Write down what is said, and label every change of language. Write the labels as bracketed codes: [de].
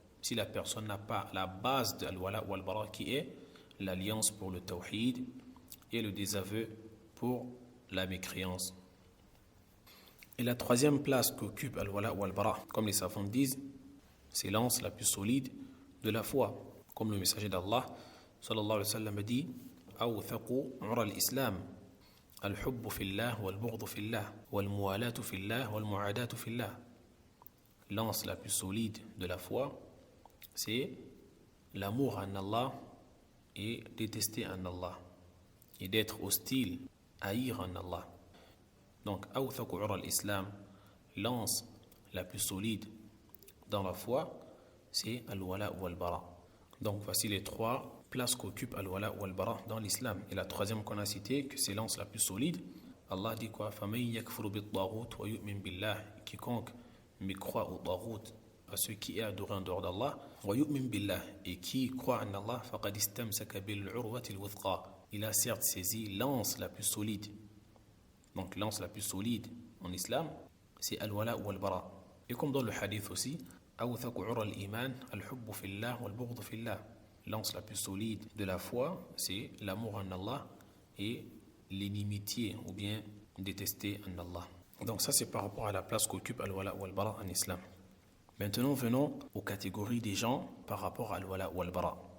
[fr] Si la personne n'a pas la base de al-wala ou al-bara, qui est l'alliance pour le tawhid et le désaveu pour la mécréance. Et la troisième place qu'occupe al-wala ou al-bara, comme les savants disent, c'est l'anse la plus solide de la foi. Comme le messager d'Allah, [ar] sallallahu alayhi wa sallam, dit أوثق عرى الإسلام الحب في الله والبغض في الله والموالاة في الله والمعاداة في الله. [fr] L'anse la plus solide de la foi, c'est l'amour en Allah et détester en Allah, et d'être hostile, haïr en Allah. Donc, [ar] أوثق عرى الإسلام, [fr] l'anse la plus solide dans la foi, c'est al-wala ou al-bara. Donc, voici les trois place qu'occupe al-wala ou al-bara dans l'islam. Et la troisième qu'on a citée, que c'est l'anse la plus solide, Allah dit quoi? [ar] فَمَنْ يَكْفُرُ بِالطَّاغُوتِ وَيُؤْمِنْ بِاللَّهِ. [fr] Quiconque croit au taghut, à ceux qui est adoré en dehors d'Allah, [ar] وَيُؤْمِنْ بِاللَّهِ, [fr] et qui croit en Allah, [ar] فَقَدْ اسْتَمْسَكَ بِالْعُرْوَةِ الْوُثْقَى. [fr] Il a certes saisi l'anse la plus solide. Donc l'anse la plus solide en islam, c'est al-wala ou al-bara. Et comme dans le hadith aussi, [ar] أَوْثَقُ عُرَى الْإِيمَانِ الْحُبُّ فِي اللَّهِ وَالْبُغْضُ فِي اللَّهِ. [fr] L'anse la plus solide de la foi, c'est l'amour en Allah et l'inimitié ou bien détester en Allah. Donc ça c'est par rapport à la place qu'occupe al-wala ou al-bara en islam. Maintenant venons aux catégories des gens par rapport à al-wala ou al-bara.